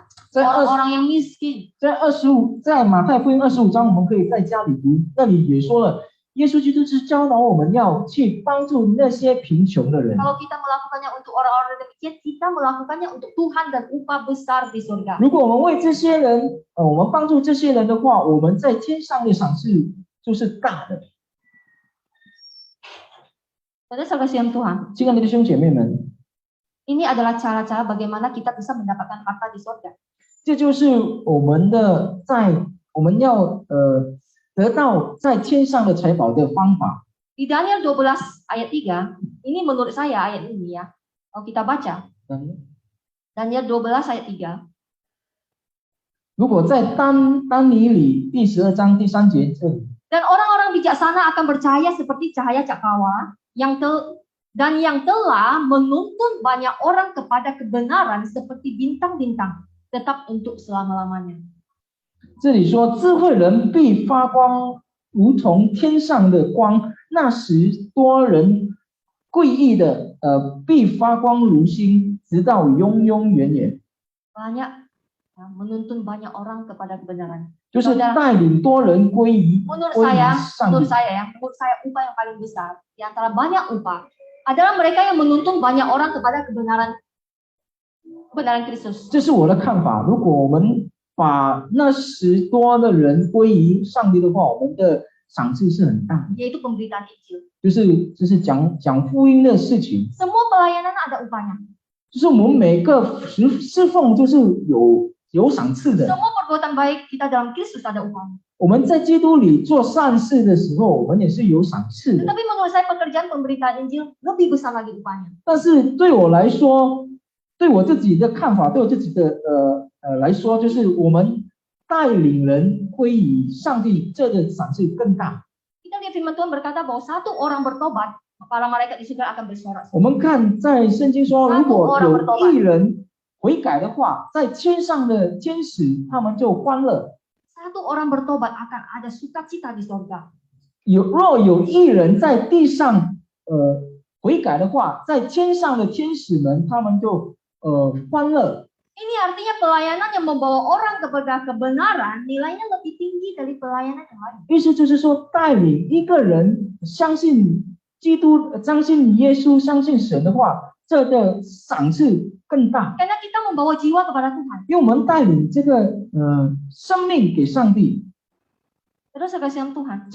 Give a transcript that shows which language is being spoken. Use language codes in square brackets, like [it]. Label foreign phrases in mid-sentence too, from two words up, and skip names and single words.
[zh] 在 [id] orang-orang yang miskin. [zh] 在马太福音25章，我们可以在家里读，那里也说了，耶稣基督是教导我们要去帮助那些贫穷的人。 [id] Kalau kita melakukannya untuk orang-orang demikian, kita melakukannya untuk Tuhan dan upah besar di surga. [zh] 如果我们为这些人，我们帮助这些人的话，我们在天上的赏赐就是大的。 [id] Saudara sekalian Tuhan, [zh] 亲爱的弟兄姐妹们， [id] ini adalah cara-cara bagaimana kita bisa mendapatkan harta di surga. [zh] 这就是我们要得到在天上的财宝的方法。 [id] Di Daniel 12 ayat 3, ini menurut saya ayat ini ya. Kalau kita baca, Daniel 12 ayat 3. [zh] 如果在丹尼里第12章第3节这里， [id] Dan orang-orang bijaksana akan bercahaya seperti cahaya cakrawala yang telah menuntun banyak orang kepada kebenaran seperti bintang-bintang, tetap untuk selama-lamanya. [zh] 这里说智慧人必发光，如同天上的光。那时多人贵意的必发光如星，直到永永远远。 [id] Banyak ya, menuntun banyak orang kepada kebenaran. [zh] 就是带领多人归于 [id] Menurut [zh] 归于 [id] saya [zh] 上帝。 [id] menurut saya upah yang paling besar di antara banyak upah adalah mereka yang menuntun banyak orang kepada kebenaran Kristus. [zh] 这是我的看法。如果我们把那10多的人归于上帝的话，我们的赏赐是很大的。 [id] Yaitu pemberitaan Injil. [zh] 就是讲福音的事情， [id] Semua pelayanan ada upahnya. [zh] 就是我们每个侍奉就是有赏赐的。 [id] Semua perbuatan baik kita dalam Kristus ada upahnya. [zh] 我们在基督里做善事的时候，我们也是有赏赐的。 [id] Tetapi menurut saya pekerjaan pemberitaan Injil lebih besar lagi upahnya. [zh] 但是对我来说，对我自己的看法，对我自己的来说，就是我们带领人归于上帝，这个赏赐更大。 [id] Kita lihat firman Tuhan berkata bahwa satu orang bertobat, para malaikat di surga akan bersorak. [zh] 我们看在圣经说，如果有一人悔改的话，在天上的天使他们就欢乐。 [id] Satu orang bertobat akan ada sukacita di surga. [zh] 若有一人在地上悔改的话，在天上的天使们他们就欢乐。 [id] Ini artinya pelayanan yang membawa orang kepada kebenaran nilainya lebih tinggi dari pelayanan yang lain. [zh] 意思就是说，带领一个人相信基督、相信耶稣、相信神的话，这个赏赐更大， [id] Karena kita membawa jiwa kepada Tuhan. [zh] 因为我们带领这个生命给上帝。 [id] Terus kasihan Tuhan.